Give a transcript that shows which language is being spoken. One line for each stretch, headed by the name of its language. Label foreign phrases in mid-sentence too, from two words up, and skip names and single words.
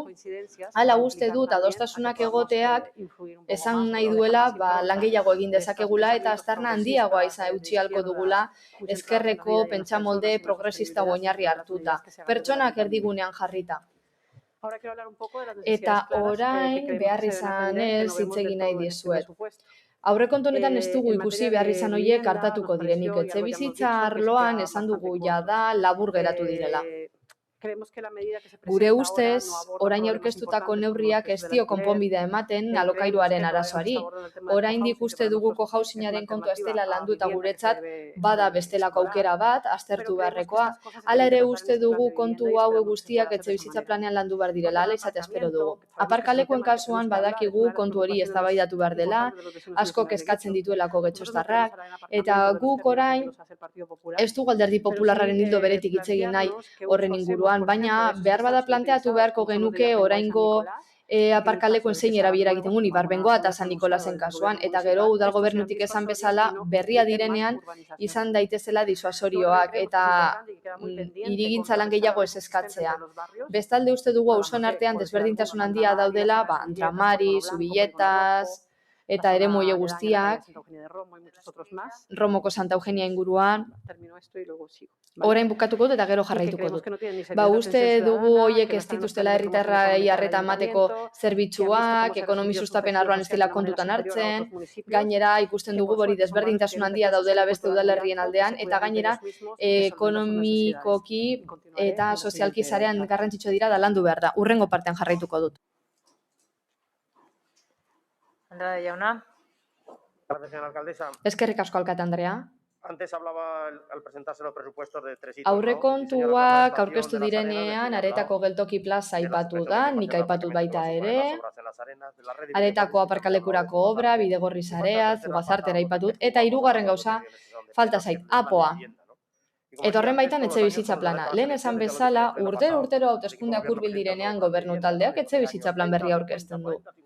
Basque: Hala uste dut adostasunak egoteak esan nahi duela lan gehiago egin dezakegula eta aztarna handiagoa izan eutxi halko dugula ezkerreko pentsamolde progresista oinarri hartuta, pertsonak erdigunean jarrita. Eta orain behar izanez hitz egin nahi dizuet. Aurrekontu honetan ez dugu ikusi behar izan horiek hartatuko direnik, etxebizitza arloan esan dugu jada labur geratu direla.
Spanish: creemos que la medida que se presenta
Basque: Gure
Spanish: ahora
Basque: ustez,
Spanish: no aborda
Basque: orain
Spanish: problemas
Basque: aurkeztutako
Spanish: importantes como
Basque: neurriak
Spanish: los
Basque: ez
Spanish: del
Basque: dio
Spanish: alquiler.
Basque: konponbidea ematen
Spanish: Creemos
Basque: alokairuaren
Spanish: que todavía no se
Basque: arazoari.
Spanish: aborda el tema del
Basque: Oraindik
Spanish: cohousing, que
Basque: uste
Spanish: para
Basque: dugu
Spanish: nosotros es una
Basque: cohousingaren kontua ez dela
Spanish: alternativa a
Basque: landu eta
Spanish: vivienda que
Basque: guretzat
Spanish: se debe
Basque: bada bestelako
Spanish: explorar,
Basque: aukera bat,
Spanish: pero
Basque: aztertu
Spanish: creemos que
Basque: beharrekoa.
Spanish: estas cosas se
Basque: Hala
Spanish: tienen que
Basque: ere
Spanish: tratar en
Basque: uste
Spanish: ese plan
Basque: dugu
Spanish: de
Basque: kontu
Spanish: vivienda y
Basque: hauek
Spanish: esperamos que se
Basque: guztiak
Spanish: pueda hacer de esa
Basque: etxebizitza
Spanish: manera.
Basque: planean landu behar
Spanish: En
Basque: direla,
Spanish: cuanto
Basque: hala
Spanish: al
Basque: izate espero
Spanish: aparcamiento,
Basque: dugu.
Spanish: sabemos que es un
Basque: Aparkalekuen
Spanish: tema del que
Basque: kasuan
Spanish: tenemos que hablar, es
Basque: badakigu
Spanish: una de las
Basque: kontu hori
Spanish: preocupaciones
Basque: eztabaidatu behar dela,
Spanish: importantes de los vecinos y
Basque: asko
Spanish: vecinas de
Basque: kezkatzen
Spanish: Getxo.
Basque: dituelako
Spanish: Nosotros no
Basque: getxostarrak,
Spanish: queremos hablar en
Basque: eta
Spanish: aparcamiento de los
Basque: guk
Spanish: términos en
Basque: orain
Spanish: que los hace el Partido Popular,
Basque: ez dugu alderdi
Spanish: pero sí
Basque: popularraren ildo beretik hitz egin nahi
Spanish: plantearnos qué
Basque: horren
Spanish: uso hacemos,
Basque: inguruan,
Spanish: por
Basque: baina
Spanish: ejemplo, de esos
Basque: behar
Spanish: que
Basque: bada
Spanish: están
Basque: planteatu
Spanish: subutilizados,
Basque: beharko
Spanish: como son los de
Basque: genuke
Spanish: Ibarbengoa y San
Basque: oraingo
Spanish: Nicolás, y en el caso
Basque: aparkalekuen
Spanish: de
Basque: zein
Spanish: que se
Basque: erabilera
Spanish: aprueben,
Basque: egiten dugun
Spanish: como no
Basque: Ibarbengoa
Spanish: son
Basque: eta
Spanish: nuestra
Basque: San
Spanish: usada
Basque: Nikolasen
Spanish: del
Basque: kasuan,
Spanish: gobierno
Basque: eta gero
Spanish: municipal,
Basque: udal
Spanish: estos sean
Basque: gobernutik esan
Spanish: disuasorios
Basque: bezala
Spanish: y no
Basque: berria
Spanish: faciliten más
Basque: direnean
Spanish: urbanización.
Basque: izan daitezela
Spanish: Lo que
Basque: disuasorioak
Spanish: creemos que es
Basque: eta
Spanish: importante y que queda muy pendiente,
Basque: hirigintza lan
Spanish: contrarrestar
Basque: gehiago
Spanish: la
Basque: ez
Spanish: brecha existente
Basque: eskatzea.
Spanish: entre los barrios.
Basque: Bestalde uste dugu
Spanish: Hablamos
Basque: auzoen
Spanish: de,
Basque: artean
Spanish: por decir alguno,
Basque: desberdintasun
Spanish: Santa
Basque: handia
Spanish: María,
Basque: daudela,
Spanish: Zona Zubilletas, Antramari, Polígono Blanco, Polígono Rojo,
Basque: Zubilletas, eta
Spanish: la
Basque: eremu
Spanish: zona
Basque: horiek
Spanish: aledaña también a
Basque: guztiak,
Spanish: Santa Eugenia de Romo y muchos otros más.
Basque: Romoko Santa Eugenia inguruan,
Spanish: Termino esto y luego sigo. ¿vale?
Basque: orain bukatuko dut eta gero
Spanish: Y que
Basque: jarraituko
Spanish: creemos
Basque: dut.
Spanish: que no tienen ni
Basque: Ba,
Spanish: servicios de
Basque: uste
Spanish: atención
Basque: dugu
Spanish: ciudadana,
Basque: horiek
Spanish: que no
Basque: ez
Spanish: están en los
Basque: dituztela
Spanish: planes de promoción
Basque: herritarrei
Spanish: económica del
Basque: arreta emateko
Spanish: ayuntamiento, que han visto
Basque: zerbitzuak,
Spanish: cómo se
Basque: ekonomi
Spanish: recibió
Basque: sustapen
Spanish: subvenciones
Basque: arloan ez dela
Spanish: sociales de manera
Basque: kontutan
Spanish: superior a
Basque: hartzen,
Spanish: otros municipios,
Basque: gainera ikusten
Spanish: que
Basque: dugu
Spanish: por
Basque: hori
Spanish: suerte son barrios que
Basque: desberdintasun
Spanish: tienen
Basque: handia
Spanish: recursos
Basque: daudela beste
Spanish: agrícolas muy
Basque: udalerrien
Spanish: altos, que
Basque: aldean,
Spanish: se
Basque: eta
Spanish: cuidan entre
Basque: gainera
Spanish: ellos mismos y que solventan sus necesidades.
Basque: ekonomikoki
Spanish: Y continuaré
Basque: eta
Spanish: en la
Basque: sozialki
Spanish: siguiente
Basque: sarean
Spanish: parte.
Basque: garrantzitsu dira da landu behar da. Urrengo partean jarraituko dut. Andrade jauna.
Spanish: Gracias, señora alcaldesa.
Basque: Eskerrik asko alkate Andrea.
Spanish: Antes hablaba al presentarse los presupuestos de tres hitos,
Basque: Aurrekontuak aurkeztu direnean aretako geltoki plaza aipatu da, nik aipatut baita ere, aretako aparkalekurako obra, bidegorri sarea, zugazartera aipatut, eta hirugarren gauza falta zait, apoa. Eta horren baitan etxebizitza plana. Lehen esan bezala, urtero hauteskundeak hurbil direnean gobernu taldeak etxebizitza plan berria aurkezten du.